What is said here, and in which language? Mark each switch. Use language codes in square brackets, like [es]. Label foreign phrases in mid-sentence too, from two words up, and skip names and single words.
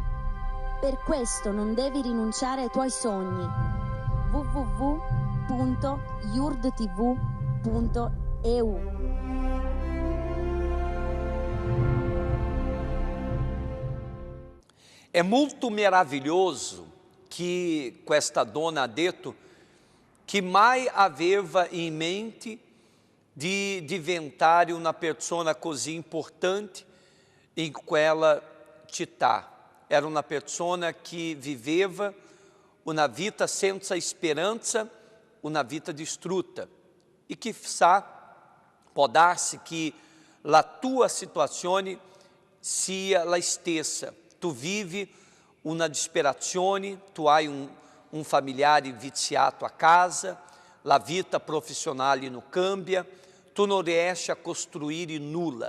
[it] Per questo non devi rinunciare ai tuoi sogni. www.yurdtv.eu [pt] É muito maravilhoso que [it] questa dona detto che mai aveva in mente di diventare una persona così importante em quella città. Era uma persona que viveva [pt] uma vida [it] senza speranza, [pt] uma vida distrutta. [it] E chissà può darsi che la tua situazione sia la stessa. Tu vivi una disperazione, tu hai un familiare viziato a casa, la vita profissionale non cambia, tu non riesci a costruire nulla.